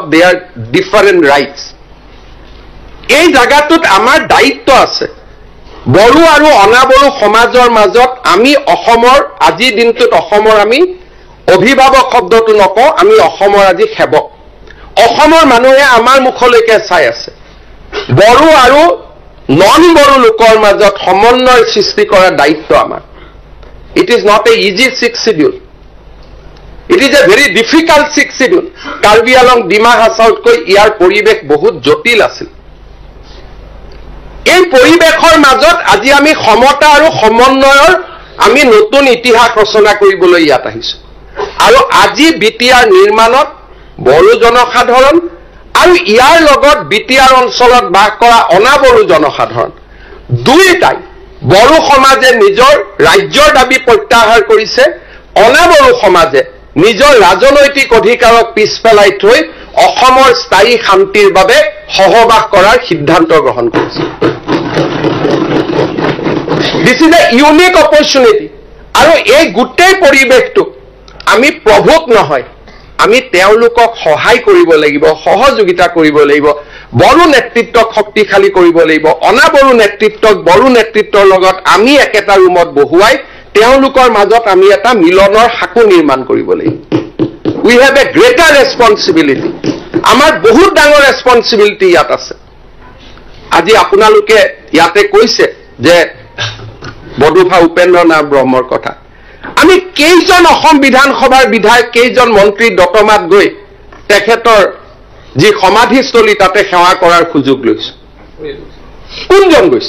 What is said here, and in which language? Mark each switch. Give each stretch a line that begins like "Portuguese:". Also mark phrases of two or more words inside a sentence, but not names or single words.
English: there different rights
Assamese: এই জায়গাটোত আমাৰ দায়িত্ব আছে বড়ো আৰু অনাবড়ো সমাজৰ মাজত আমি অসমৰ আজি দিনটোত অসমৰ আমি অভিভাৱক শব্দটো নকওঁ আমি অসমৰ আজি সেৱক অসমৰ মানুহে আমাৰ মুখলৈকে চাই আছে বড়ো আৰু নন বড়ো লোকৰ মাজত সমন্বয় সৃষ্টি কৰাৰ দায়িত্ব আমাৰ
English: it is not a easy 6 schedule It is a very difficult 6 schedule.
Assamese: Karbi Anglong Dima Hasautকৈ ইয়াৰ পৰিবেশ বহুত জটিল আছিল এই পৰিবেশৰ মাজত আজি আমি সমতা আৰু সমন্বয়ৰ আমি নতুন ইতিহাস ৰচনা কৰিবলৈ ইয়াত আহিছো আৰু আজি বিটিআৰ নিৰ্মাণত বড়ো জনসাধাৰণ আৰু ইয়াৰ লগত বিটিআৰ অঞ্চলত বাস কৰা অনাবড়ো জনসাধাৰণ দুইটাই বড়ো সমাজে নিজৰ ৰাজ্যৰ দাবী প্ৰত্যাহাৰ কৰিছে অনাবড়ো সমাজে নিজৰ ৰাজনৈতিক অধিকাৰক পিছ পেলাই থৈ অসমৰ স্থায়ী শান্তিৰ বাবে সহবাস কৰাৰ সিদ্ধান্ত গ্ৰহণ কৰিছে
English: This is a unique opportunity
Assamese: আৰু এই গোটেই পৰিবেশটো আমি প্ৰভুক নহয় আমি তেওঁলোকক সহায় কৰিব লাগিব সহযোগিতা কৰিব লাগিব বড়ো নেতৃত্বক শক্তিশালী কৰিব লাগিব অনাবড়ো নেতৃত্বক বড়ো নেতৃত্বৰ লগত আমি একেটা ৰুমত বহুৱাই তেওঁলোকৰ মাজত আমি এটা মিলনৰ হাকু নিৰ্মাণ কৰিব লাগিব
English: We have a greater responsibility
Assamese: আমাৰ বহুত ডাঙৰ ৰেসপন্সিবিলিটি ইয়াত আছে আজি আপোনালোকে ইয়াতে কৈছে যে বড়োফা উপেন্দ্ৰনাথ ব্ৰহ্মৰ কথা আমি কেইজন অসম বিধানসভাৰ বিধায়ক কেইজন মন্ত্ৰী দতমাত গৈ তেখেতৰ যি সমাধিস্থলী তাতে সেৱা কৰাৰ সুযোগ লৈছে কোনজন গৈছে